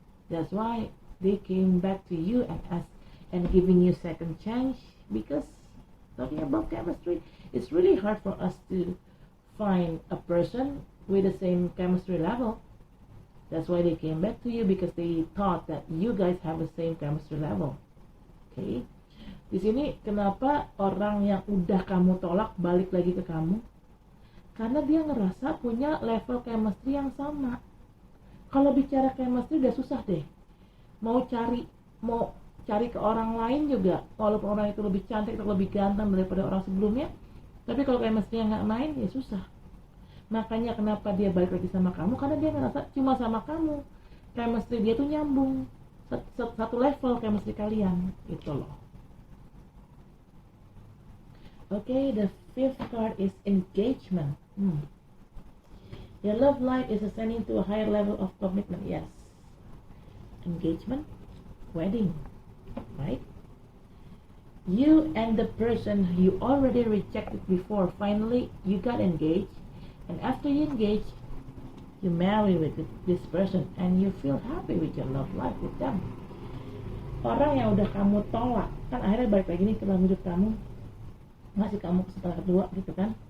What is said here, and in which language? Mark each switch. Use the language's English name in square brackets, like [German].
[English] That's why they came back to you and giving you second chance. Because talking about chemistry, it's really hard for us to find a person with the same chemistry level. That's why they came back to you, because they thought that you guys have the same chemistry level. [Indonesian] Okay, di sini kenapa orang yang udah kamu tolak balik lagi ke kamu? Karena dia ngerasa punya level chemistry yang sama. Kalau bicara chemistry udah susah deh. Mau cari ke orang lain juga, walaupun orang itu lebih cantik atau lebih ganteng daripada orang sebelumnya, tapi kalau chemistry yang nggak main ya susah. Makanya kenapa dia balik lagi sama kamu, karena dia ngerasa cuma sama kamu chemistry dia tuh nyambung, satu level chemistry kalian gitu loh. [English] Okay, the fifth card is engagement. Your love life is ascending to a higher level of commitment. Yes, engagement, wedding, right? You and the person you already rejected before, finally you got engaged. And after you engage, you marry with this person and you feel happy with your love life with them. [Indonesian] Orang yang udah kamu tolak kan akhirnya balik lagi nih ke dalam hidup kamu, ngasih kamu kesempatan kedua gitu kan.